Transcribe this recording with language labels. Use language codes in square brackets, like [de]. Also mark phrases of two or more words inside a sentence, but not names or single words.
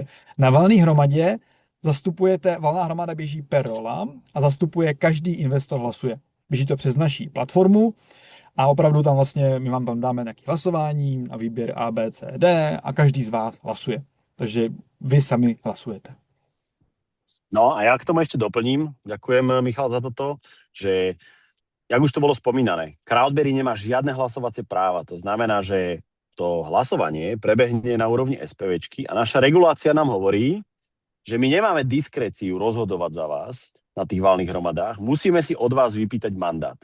[cs] Na valné hromadě valná hromada běží per rola a zastupuje každý investor hlasuje. Běží to přes naší platformu a opravdu tam vlastně my vám tam dáme nějaké hlasování a výběr A, B, C, D a každý z vás hlasuje. Takže vy sami hlasujete. [sk] No a ja k tomu ešte doplním, ďakujem Michal za toto, že jak už to bolo spomínané, Crowdberry nemá žiadne hlasovacie práva, to znamená, že to hlasovanie prebehne na úrovni SPVčky a naša regulácia nám hovorí, že my nemáme diskréciu rozhodovať za vás na tých valných hromadách, musíme si od vás vypýtať mandát.